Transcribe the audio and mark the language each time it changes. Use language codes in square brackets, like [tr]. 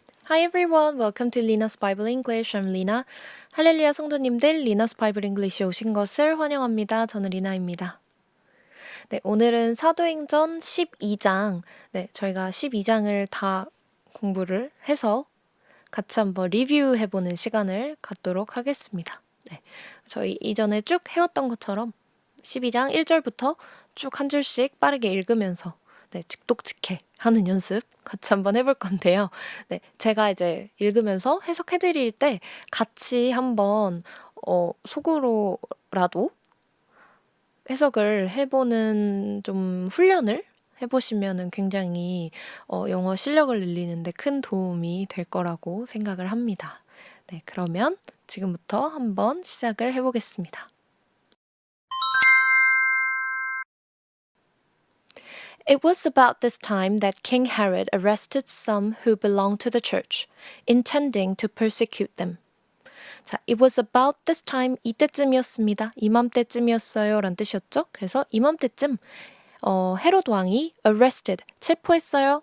[en] Hi everyone, welcome to Lina's Bible English. I'm Lina. [ko] 할렐루야 성도님들, Lina's Bible English에 오신 것을 환영합니다. 저는 리나입니다. 네, 오늘은 사도행전 12장, 저희가 12장을 다 공부를 해서 같이 한번 리뷰해보는 시간을 갖도록 하겠습니다. 네, 저희 이전에 쭉 해왔던 것처럼 12장 1절부터 쭉 한 줄씩 빠르게 읽으면서 직독직해 하는 연습 같이 한번 해볼 건데요. 제가 이제 읽으면서 해석해드릴 때 같이 한번 속으로라도 해석을 해보는 좀 훈련을 해보시면 굉장히 영어 실력을 늘리는데 큰 도움이 될 거라고 생각을 합니다. 네, 그러면 지금부터 한번 시작을 해보겠습니다. [en] It was about this time that King Herod arrested some who belonged to the church, intending to persecute them. [ko] 자, [en] it was about this time, [ko] 이때쯤이었습니다. 이맘때쯤이었어요 라는 뜻이었죠. 그래서 이맘때쯤 헤롯 왕이 arrested, 체포했어요.